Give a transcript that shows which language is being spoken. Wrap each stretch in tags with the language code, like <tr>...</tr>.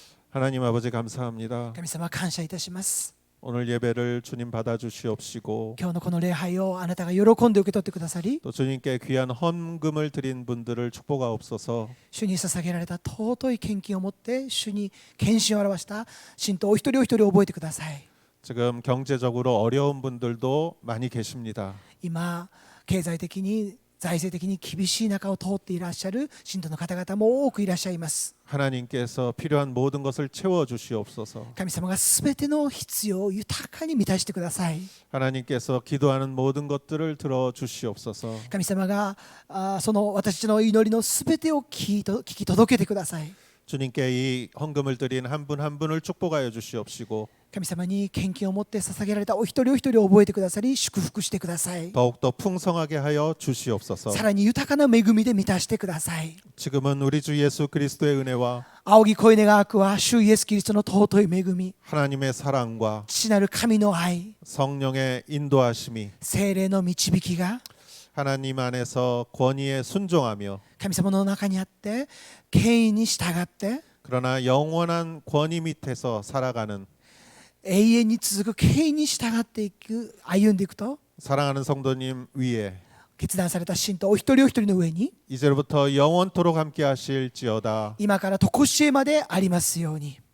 <ko>하나님 아버지 감사합니다.</ko> <ja>神様、感謝いたします。</ja> <ko>오늘 예배를 주님 받아주시옵시고</ko> <ja>今日のこの礼拝をあなたが喜んで受け取ってくださり、</ja> <ko>또 주님께 귀한 헌금을 드린 분들을 축복하옵소서.</ko> <ja>主に捧げられた尊い献金を持って主に献身を表した信徒お一人お一人覚えてください。</ja> <ko>지금 경제적으로 어려운 분들도 많이 계십니다.</ko> <ja>今経済的に財政的に厳しい中を通っていらっしゃる信徒の方々も多くいらっしゃいます。</ja> <ko>하나님께서 필요한 모든 것을 채워 주시옵소서.</ko> <ja>神様がすべての必要を豊かに満たしてください。</ja> <ko>하나님께서 기도하는 모든 것들을 들어 주시옵소서.</ko> <ja>神様がその私たちの祈りのすべてを聞き届けてください。</ja> <ko>주님께 이 헌금을 드린 한 분 한 분을 축복하여 주시옵시고</ko> <ja>神様に献金を持って捧げられたお一人お一人を覚えてくださり祝福してください。</ja> <ko>더욱더 풍성하게 하여 주시옵소서.</ko> <ja>さらに豊かな恵みで満たしてください。</ja> <ko>지금은 우리 주 예수 그리스도의 은혜와</ko> <ja>仰ぎ声願わくは主イエスキリストの尊い恵み、</ja> <ko>하나님의 사랑과</ko> <ja>父なる神の愛、</ja> <ko>성령의 인도하심이</ko> <ja>聖霊の導きが</ja> <ko>하나님 안에서 권위에 순종하며</ko> <ja>神様の中にあって権威に従って</ja> <ko>그러나 영원한 권위 밑에서 살아가는</ko> <ja>永遠に続く権威に従っていく、歩んでいくと</ja> <ko>사랑하는 성도님 위에</ko> <ja>決断された信徒お一人お一人の上に</ja> <ko>이제부터 영원토록 함께 하실지어다.</ko> <ja>今から常しえまでありますように。</ja>